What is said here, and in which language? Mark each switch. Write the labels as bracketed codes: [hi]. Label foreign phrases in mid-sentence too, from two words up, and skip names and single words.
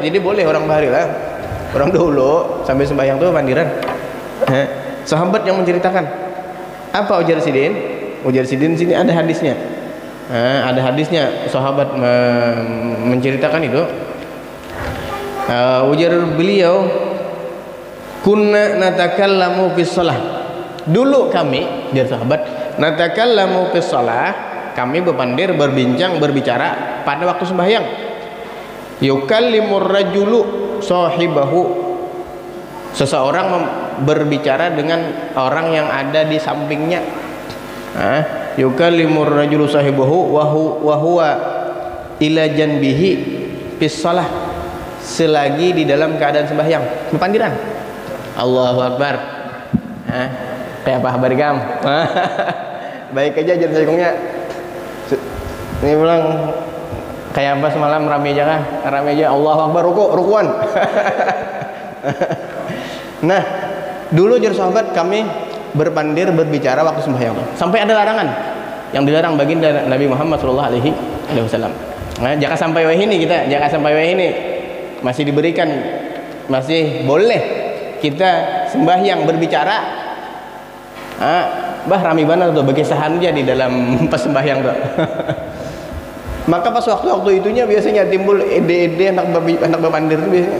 [bjn] Jadi boleh orang bahari lah, orang dulu sampai sembahyang tuh bandiran. Sahabat yang menceritakan. Apa ujar sidin? Ujar sidin sini ada hadisnya. Ada hadisnya, sahabat menceritakan itu. Ujar beliau, [ar] كنا نتكلم في الصلاة. [bjn] Dulu kami, dia sahabat, [ar] نتكلم في الصلاة, [bjn] kami bebandir, berbincang, berbicara pada waktu sembahyang. [ar] يكلم الرجل صاحبه, [bjn] seseorang berbicara dengan orang yang ada di sampingnya. [ar] يكلم الرجل صاحبه وهو إلى جنبه في الصلاة, [bjn] selagi di dalam keadaan sembahyang. Bebandiran. [ar] الله أكبر. [bjn] Kayak apa kabar kamu? Baik aja jadi sayangnya. Ini bilang kayak apa semalam, rame aja kah? Rame aja. [ar] الله أكبر, [bjn] rukuan. Nah, dulu jar sahabat kami berpandir berbicara waktu sembahyang. Sampai ada larangan yang dilarang baginda Nabi Muhammad [ar] صلى الله عليه وسلم. [bjn] Nah, jangan sampai wah ini kita, jangan sampai wah ini masih diberikan, masih boleh kita sembahyang berbicara. Bah rame banget tuh berkisahan aja di dalam pas sembahyang tuh. Maka pas waktu-waktu itunya biasanya timbul ide-ide anak bebandir itu biasanya.